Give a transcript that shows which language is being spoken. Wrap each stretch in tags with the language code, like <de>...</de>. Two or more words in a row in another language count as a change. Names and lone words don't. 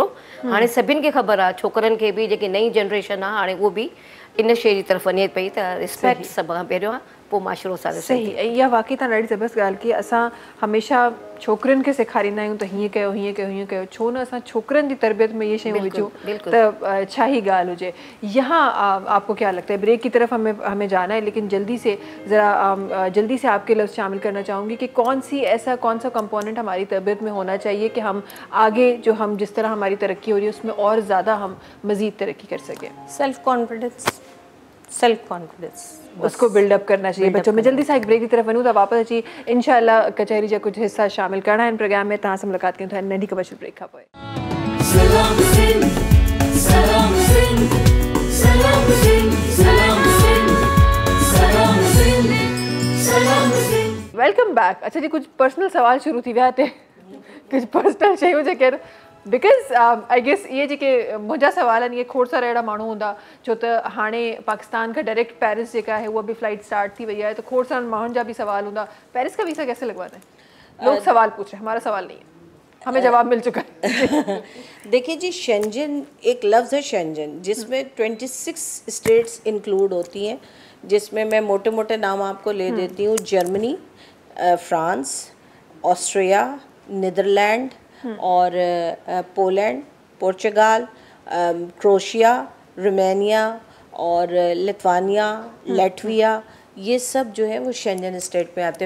<sd>हाणे सभिनि खे ख़बर आहे, छोकिरनि खे बि, जेकी नई जनरेशन आहे हाणे उहो बि इन शइ जी तरफ़ वञे पई त रिस्पेक्ट सभ खां पहिरियों आहे, पोइ माशरो सां सही। इहा वाक़ई तव्हां ॾाढी ज़बरदस्त ॻाल्हि की असां हमेशह छोकिरनि खे सेखारींदा आहियूं त हीअं कयो हीअं कयो हीअं कयो, छो न असां छोकिरनि जी तरबियत में ये शयूं विझूं त छा ही ॻाल्हि हुजे।</sd> <ur>یہاں آپ کو کیا لگتا ہے، بریک کی طرف ہمیں جانا ہے، لیکن جلدی سے آپ کے لفظ شامل کرنا چاہوں گی کہ کون سا کمپوننٹ ہماری تربیت میں ہونا چاہیے کہ ہم آگے جو ہم جس طرح ہماری ترقی ہو رہی ہے اس میں اور زیادہ ہم مزید ترقی کر سکیں.</ur> <en>self confidence</en> <ur>اس کو بلڈاپ کرنا چاہیے بچوں میں۔ جلدی سے ایک بریک کی طرف</ur> <sd>वनूं था,</sd> <ur>واپس اچی انشاءاللہ کچہری جا کچھ حصہ شامل کرنا ہے ان پروگرام میں.</ur> <sd>तव्हां सां मुलाक़ात कयूं था नंढी कमर्शियल ब्रेक खां पोइ। सलाम सिंध, सलाम सिंध, सलाम सिंध, सलाम सिंध, सलाम सिंध, सलाम सिंध।</sd> <en>welcome back.</en> <ur>اچھا جی,</ur> <sd>कुछ पर्सनल सवाल शुरू थी विया ते, कुछ पर्सनल शयूं जेके</sd> <en>because I guess</en> <sd>ये जेके मुंहिंजा सवाल आहिनि, इहे खोड़ सारा अहिड़ा माण्हू हूंदा, छो त हाणे पाकिस्तान खां डायरेक्ट पेरिस जेका है उहा बि फ्लाइट स्टार्ट थी वई आहे, तो खोड़ सारे माण्हुनि जा भी सवाल हूंदा,</sd> <ur>پیرس کا ویزا کیسے لگوانا ہے. لوگ سوال پوچھ رہے ہیں، ہمارا سوال نہیں ہے، ہمیں جواب مل چکا ہے. دیکھیے جی، شینگن ایک لفظ ہے شینگن، جس میں 26 اسٹیٹس انکلوڈ ہوتی ہیں، جس میں میں موٹے موٹے نام آپ کو لے دیتی ہوں. جرمنی، فرانس، آسٹریا، نیدرلینڈ اور پولینڈ، پرتگال، کروشیا، رومانیہ اور لتھوانیا، لٹویا، یہ سب جو ہے وہ شینگن اسٹیٹ میں آتے ہیں.</ur>